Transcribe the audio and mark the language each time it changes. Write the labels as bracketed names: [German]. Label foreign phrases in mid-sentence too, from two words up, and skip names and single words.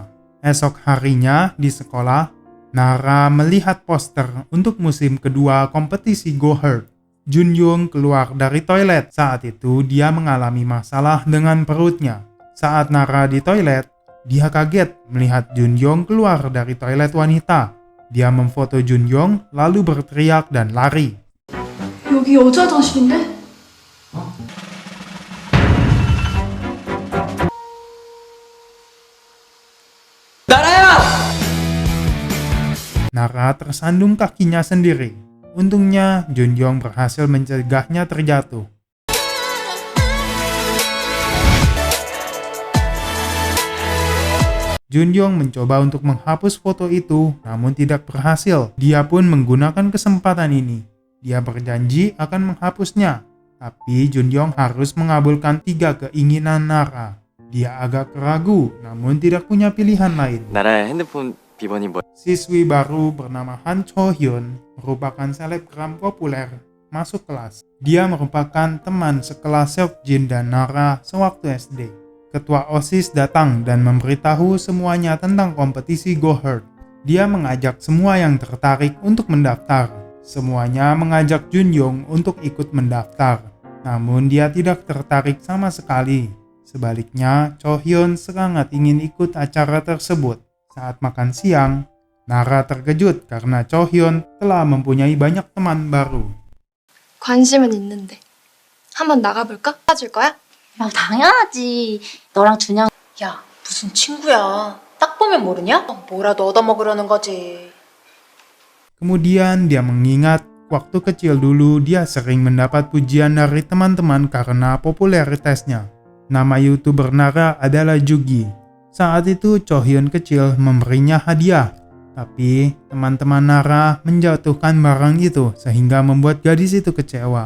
[Indonesian] Esok harinya di sekolah, Nara melihat poster untuk musim kedua kompetisi Go Hard. Junyoung keluar dari toilet. Saat itu dia mengalami masalah dengan perutnya. Saat Nara di toilet, dia kaget melihat Junyoung keluar dari toilet wanita. Dia memfoto Junyoung lalu berteriak dan lari. [Korean] 여기 여자 화장실인데? 나라야! [Indonesian] Nara tersandung kakinya sendiri. Untungnya Junyoung berhasil mencegahnya terjatuh. Junyoung mencoba untuk menghapus foto itu, namun tidak berhasil. Dia pun menggunakan kesempatan ini. Dia berjanji akan menghapusnya, tapi Junyoung harus mengabulkan 3 keinginan Nara. Dia agak ragu, namun tidak punya pilihan lain. [Korean] 나라야 핸드폰 비번이 뭐? [Indonesian] Siswi baru bernama Han Cho-hyun merupakan selebgram populer masuk kelas. Dia merupakan teman sekelas Seokjin dan Nara sewaktu SD. Ketua OSIS datang dan memberitahu semuanya tentang kompetisi Go Hard. Dia mengajak semua yang tertarik untuk mendaftar. Semuanya mengajak Junyoung untuk ikut mendaftar. Namun dia tidak tertarik sama sekali. Sebaliknya, Cho-hyun sangat ingin ikut acara tersebut. Saat makan siang, Nara terkejut karena Cho-hyun telah mempunyai banyak teman baru. [Korean] 관심은 있는데. 한번 나가볼까? 빠질 거야? 야, 당연하지. 너랑 준영. 야, 무슨 친구야. 딱 보면 모르냐? 뭐라도 얻어먹으려는 거지. [Indonesian] Kemudian dia mengingat waktu kecil dulu dia sering mendapat pujian dari teman-teman karena popularitasnya. Nama YouTuber Nara adalah Jugi. Saat itu Cho-hyun kecil memberinya hadiah. Tapi teman-teman Nara menjatuhkan barang itu sehingga membuat gadis itu kecewa.